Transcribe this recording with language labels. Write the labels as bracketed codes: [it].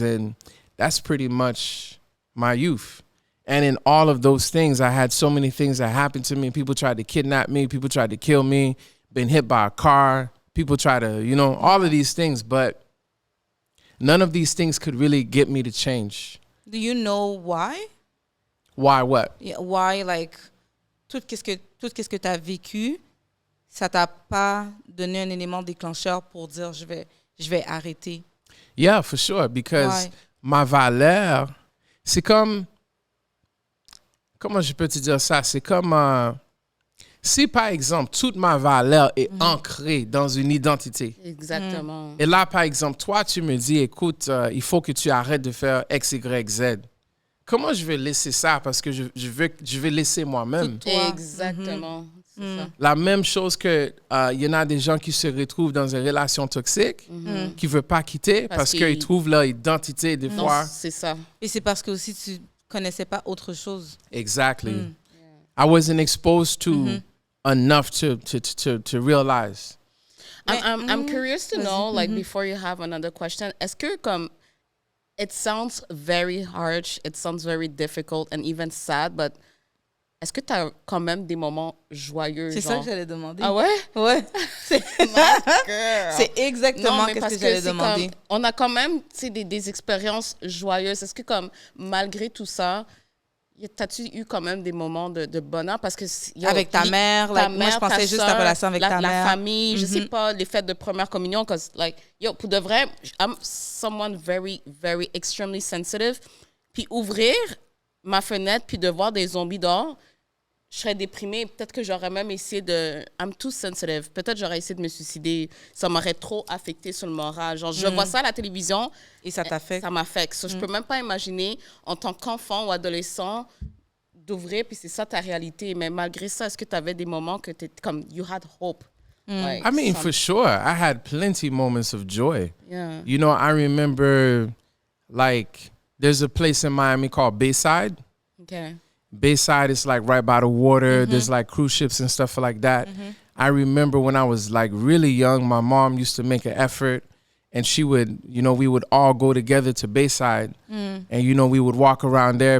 [en] And that's pretty much my youth. And in all of those things, I had so many things that happened to me. People tried to kidnap me. People tried to kill me. Been hit by a car. People try to, all of these things. But none of these things could really get me to change. Do you know why? Why what? Yeah, why, like, [fr] tout ce que tu as vécu, ça t'a pas donné un élément déclencheur pour dire je vais arrêter? [en] Yeah, for sure. Because [fr] ma valeur, c'est comme... Comment je peux te dire ça? C'est comme si, par exemple, toute ma valeur est ancrée dans une identité. Exactement. Et là, par exemple, toi, tu me dis, écoute, il faut que tu arrêtes de faire X, Y, Z. Comment je vais laisser ça? Parce que je vais laisser moi-même. Exactement. C'est ça. La même chose que y en a des gens qui se retrouvent dans une relation toxique, qui ne veulent pas quitter parce qu'ils trouvent leur identité des fois. C'est ça. Et c'est parce que aussi tu connaissais pas autre chose. [en] Exactly. I wasn't exposed to enough to realize. I'm curious to know, like, before you have another question, [fr] est-ce que comme [en] it sounds very harsh, it sounds very difficult and even sad, but [fr] est-ce que tu as quand même des moments joyeux? C'est ça que j'allais demander. Ah ouais? Ouais. C'est exactement ce que j'allais demander. On a quand même des expériences joyeuses. Est-ce que comme malgré tout ça, T'as-tu eu quand même des moments de bonheur? Parce que avec ta mère, moi, je pensais juste ta relation avec ta mère. La famille, je sais pas, les fêtes de première communion. Parce que, pour de vrai, [en] I'm someone very, very extremely sensitive. [fr] Puis ouvrir ma fenêtre, puis de voir des zombies dehors, je serais déprimée. Peut-être que j'aurais même essayé de... [en] I'm too sensitive. [fr] Peut-être j'aurais essayé de me suicider. Ça m'aurait trop affecté sur le moral. Genre, je vois ça à la télévision. Et ça t'affecte. Ça m'affecte. Je peux même pas imaginer, en tant qu'enfant ou adolescent, d'ouvrir, puis c'est ça ta réalité. Mais malgré ça, est-ce que tu avais des moments que tu étais comme... [en] You had hope? I mean, for sure. I had plenty moments of joy. Yeah. You know, I remember, like, there's a place in Miami called Bayside. Okay. Bayside is like right by the water. There's like cruise ships and stuff like that. I remember when I was like really young, my mom used to make an effort and she would, we would all go together to Bayside and, we would walk around there.